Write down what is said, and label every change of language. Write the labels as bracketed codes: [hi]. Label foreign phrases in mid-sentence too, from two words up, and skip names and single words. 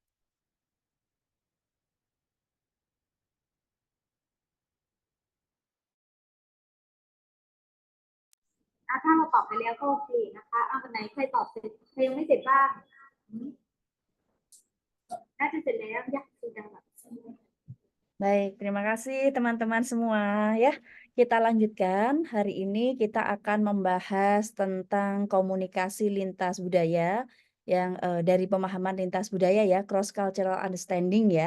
[th] ถ้าเราตอบไปแล้วก็โอเคนะคะวันไหนใครตอบเสร็จใครยังไม่เสร็จบ้างน่าจะเสร็จแล้ว [id] ya sudah Baik, terima kasih teman-teman semua ya. Kita lanjutkan. Hari ini kita akan membahas tentang komunikasi lintas budaya yang dari pemahaman lintas budaya ya, [en] cross cultural understanding [id] ya.